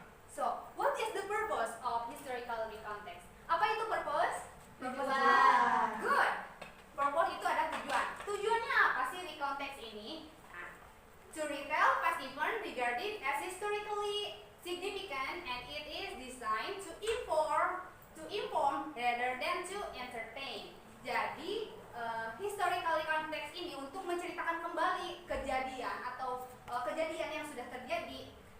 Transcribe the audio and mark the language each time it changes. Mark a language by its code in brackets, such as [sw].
[en] So, what is the purpose of historical recount text? [id] Apa itu purpose? Tujuan. Good. Purpose itu ada tujuan. Tujuannya apa sih recount text ini? [en] Nah, to retell past event regarded as historically significant, and it is designed to inform rather than to entertain. [id] Jadi, historical recount text ini untuk menceritakan kembali kejadian atau kejadian yang sudah terjadi.